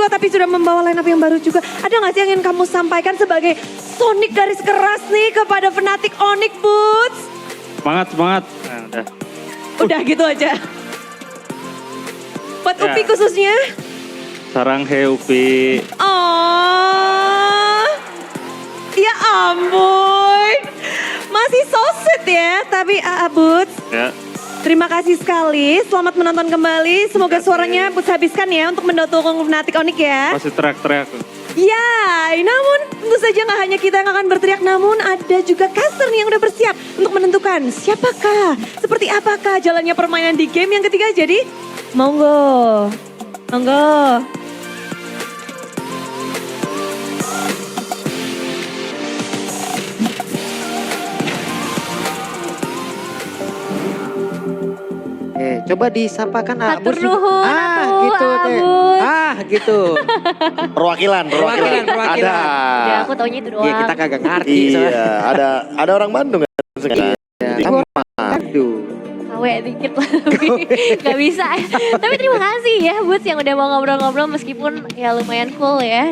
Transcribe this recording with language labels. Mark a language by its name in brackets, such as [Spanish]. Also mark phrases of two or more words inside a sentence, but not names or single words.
[Indonesian] Tapi sudah membawa [English] line up [Indonesian] yang baru juga. Ada nggak sih yang ingin kamu sampaikan sebagai Sonic garis keras nih kepada Fnatic Onyx, Boots? Semangat, semangat. Nah, udah. Udah gitu aja. Buat Ya. Upi khususnya. [Korean] 사랑해 Upi. [Indonesian] Oh, ya ampun. Masih [English] so sweet [Indonesian] ya. Tapi Boots, Ya, terima kasih sekali. Selamat menonton kembali. Semoga suaranya Boots habiskan ya untuk mendukung Fnatic Onyx ya. masih teriak-teriak. Ya, namun tentu saja nggak hanya kita yang akan berteriak, namun ada juga caster nih yang udah bersiap untuk menentukan siapakah, seperti apakah jalannya permainan di game yang ketiga. Jadi, [Javanese] monggo, monggo. [Indonesian] Coba disapakan [Sundanese] Hatur Abus. nuhun, [Indonesian] Gitu teh. Abus. Gitu. Perwakilan. Perwakilan. Ada. Ya aku taunya itu doang. Iya kita kagak ngerti. Iya, ada orang Bandung kan. Jadi Kan Aduh. Kawe dikit lah, tapi gak bisa. Tapi terima kasih ya Boots yang udah mau ngobrol-ngobrol meskipun ya lumayan cool ya.